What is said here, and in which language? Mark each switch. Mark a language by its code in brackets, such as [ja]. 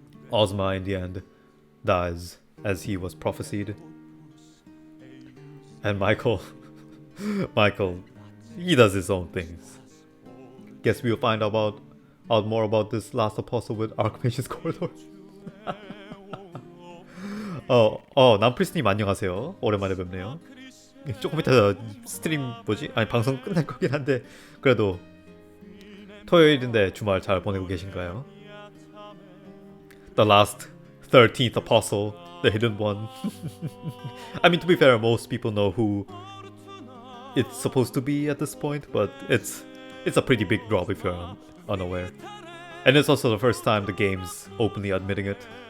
[en] Ozma in the end dies as he was prophesied. And Michael, he does his own things. Guess we'll find out more about this last apostle with Archmage's Corridor. [ko] 남프리스님 안녕하세요. 오랜만에 뵙네요. 조금 이따 스트림 아니 방송 끝날 거긴 한데 그래도 토요일인데 주말 잘 보내고 계신가요? [en] The last 13th apostle, the hidden one. I mean, to be fair, most people know who it's supposed to be at this point, but it's a pretty big drop if you're unaware. And it's also the first time the game's openly admitting it.